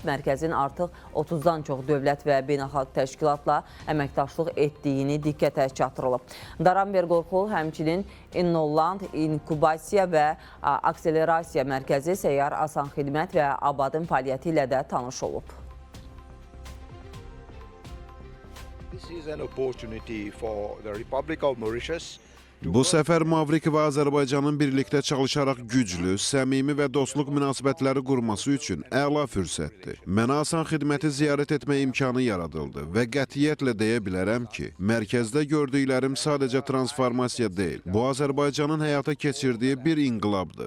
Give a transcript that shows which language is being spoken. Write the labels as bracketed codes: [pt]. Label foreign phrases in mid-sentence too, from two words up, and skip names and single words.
[az] Mərkəzin artıq 30-dan çox dövlət və beynəlxalq təşkilatla əməkdaşlıq etdiyini diqqətə çatdırılıb. Daranber Qorxud həmçinin İnnoland, İnkubasiya və Akselerasiya Mərkəzi, Səyyar Asan Xidmət və Abadın fəaliyyəti ilə də tanış olub. [en] This is an opportunity for the Republic of Mauritius. [az] Bu səfər Mavrik və Azərbaycanın birlikdə çalışaraq güclü, səmimi və dostluq münasibətləri qurması üçün əla fürsətdir. Mənə Asan Xidməti ziyarət etmə imkanı yaradıldı və qətiyyətlə deyə bilərəm ki, mərkəzdə gördüklərim sadəcə transformasiya deyil, bu Azərbaycanın həyata keçirdiyi bir inqilabdır.